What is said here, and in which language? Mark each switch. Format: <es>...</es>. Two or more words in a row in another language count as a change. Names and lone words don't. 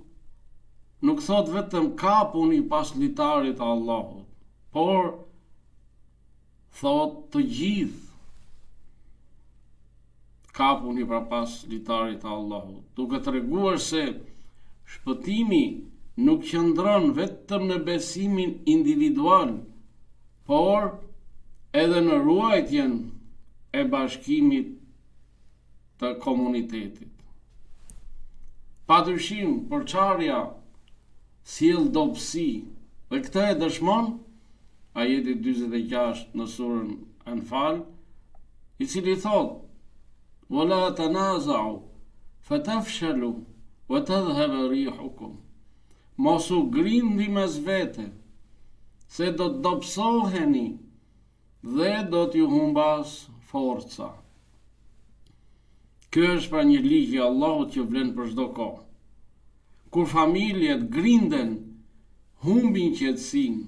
<sq>Allahu nuk thot vetëm kapuni pas litarit të Allahut, por thot të gjithë kapuni pra pas litarit të Allahut, duke treguar se shpëtimi nuk qëndron vetëm në besimin individual, por edhe në ruajtjen e bashkimit të komunitetit. Padyshim, përçarja sjell dobësi, dhe këtë e dëshmon ajeti 46 në surën Anfal, i cili thot:</sq> <ar>"ولا تنازعوا فتفشلوا وتذهب ريحكم."</ar> <sq>Mos u grindi mes vete, se do të dobësoheni dhe do t'ju humbas forca. Ky është pra një ligj i Allahut që vlen për çdo kohë. Kur familjet grinden, humbin qetësinë.</sq>